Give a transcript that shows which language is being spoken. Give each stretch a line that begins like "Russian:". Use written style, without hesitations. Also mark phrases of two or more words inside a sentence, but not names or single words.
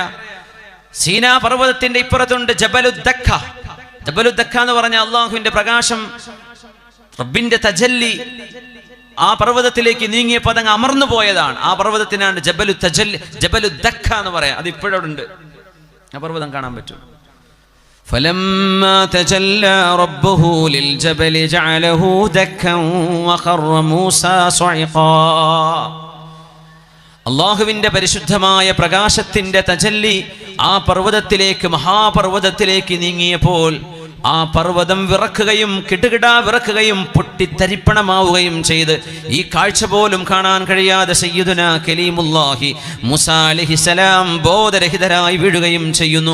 Malayalam: സീനാ പർവ്വതത്തിന്റെ ഇപ്പുറത്തുണ്ട് ജബലുദ്ദക്ക. ജബലുദ്ദക്ക എന്ന് പറഞ്ഞ അള്ളാഹുവിന്റെ പ്രകാശം, റബ്ബിന്റെ തജല്ലി ആ പർവ്വതത്തിലേക്ക് നീങ്ങിയപ്പോൾ അതങ്ങ് അമർന്നു പോയതാണ്. ആ പർവ്വതത്തിനാണ് ജബലുദ്ദക്ക എന്ന് പറയാം. അത് ഇപ്പോഴവിടെ ഉണ്ട്, ആ പർവ്വതം കാണാൻ പറ്റും.
Arabic: فلما تجلى ربه للجبل جعله دكا وخر موسى صعقا.
Malayalam: അള്ളാഹുവിന്റെ പരിശുദ്ധമായ പ്രകാശത്തിന്റെ തജല്ലി ആ പർവ്വതത്തിലേക്ക്, മഹാപർവ്വതത്തിലേക്ക് നീങ്ങിയപ്പോൾ ആ പർവ്വതം വിറക്കുകയും കിടുകിടാ വിറക്കുകയും പൊട്ടിത്തരിപ്പണമാവുകയും ചെയ്ത് ഈ കാഴ്ച പോലും കാണാൻ കഴിയാതെ
Arabic: سيدنا كليم الله موسى عليه السلام
Malayalam: ബോധരഹിതരായി വീഴുകയും ചെയ്യുന്നു.